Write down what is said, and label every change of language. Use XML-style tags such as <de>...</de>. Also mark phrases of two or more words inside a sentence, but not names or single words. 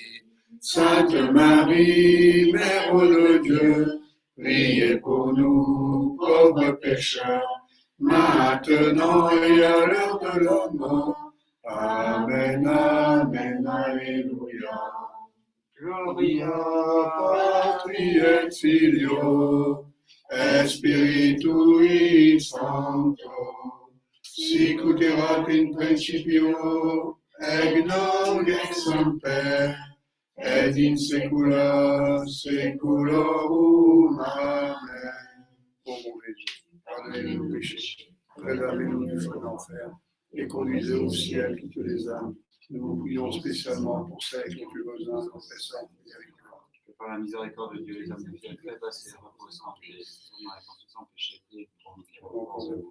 <fr>Sainte Marie, Mère de Dieu, priez pour nous, pauvres pécheurs, maintenant et à l'heure de la mort. Amen, amen, alléluia.</fr> <la>Gloria patri et filio, et spiritui sancto, sic ut erat in principio, et nunc et semper, et in saecula saeculorum. Amen.</la> <fr>Ô mon Jésus, pardonnez-nous nos péchés, préservez-nous du feu d'enfer, et conduisez au ciel toutes les âmes. Nous vous prions spécialement pour celles qui ont eu besoin de notre sainte miséricorde. Que par la miséricorde de Dieu, les âmes de Dieu fait passer reposent en paix, sans réponse sans péché, et pour nous qui reposons de vous.</fr>